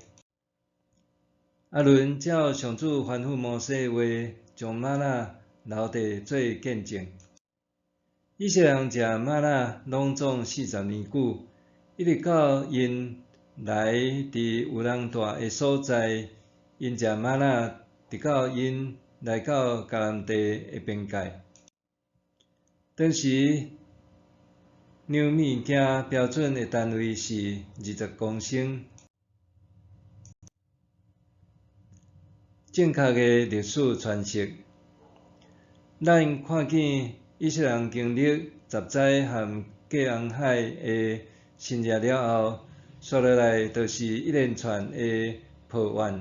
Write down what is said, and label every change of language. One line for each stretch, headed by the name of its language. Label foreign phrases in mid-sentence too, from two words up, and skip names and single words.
Min Nan Chinese: 阿伦照上主吩咐摩西的话，将玛纳留地做见证。以色列人食玛纳拢总40年久，一直到因来伫有人住的所在，因食玛纳，直到因来到迦南地的边界。当时量物件标准的单位是20公升。正确的历史传述，咱看见以色列人经历10灾和过红海的侵略了后，接落来就是一连串的破案。